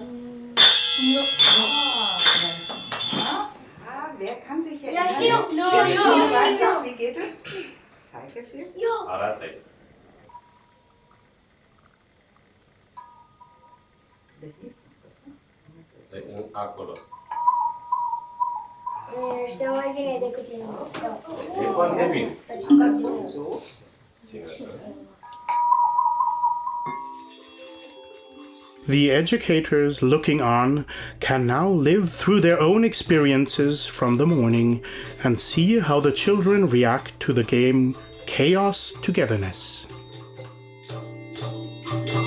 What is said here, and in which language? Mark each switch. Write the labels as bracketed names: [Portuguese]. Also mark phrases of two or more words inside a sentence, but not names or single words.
[Romanian] Nu. [German] Wer kann sich Ja, erinnern? [Romanian] știu. Nu, [German] Weißt du, wie geht es? Zeig es ihr. [Romanian] Arată-i. Acolo. Știu mai bine decât tine. E foarte bine. [German] So. [Romanian] Ține așa. [English] The educators looking on can now live through their own experiences from the morning and see how the children react to the game Chaos Togetherness.